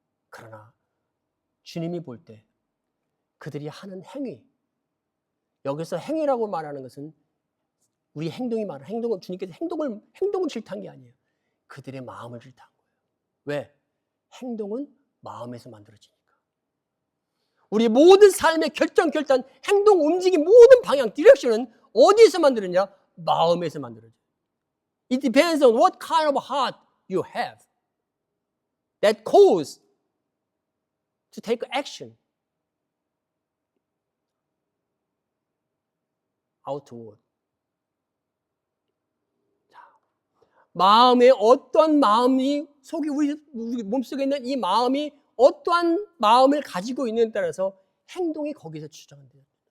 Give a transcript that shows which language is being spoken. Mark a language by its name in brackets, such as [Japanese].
[Korean] 그러나 주님이 볼 때 그들이 하는 행위, 여기서 행위라고 말하는 것은 우리 행동이 말하는 행동은, 주님께서 행동을 질타한 게 아니에요. 그들의 마음을 질타한 거예요. 왜? 행동은 마음에서 만들어지니까. 우리 모든 삶의 결정, 행동, 움직임, 모든 방향, 디렉션은 어디에서 만들어지냐? 마음에서 만들어져요. [English] It depends on what kind of heart you have that cause to take action outward. [Korean] 마음에 어떠한 마음이 속에 우리 몸속에 있는 이 마음이 어떠한 마음을 가지고 있느냐에 따라서 행동이 거기서 추정돼요.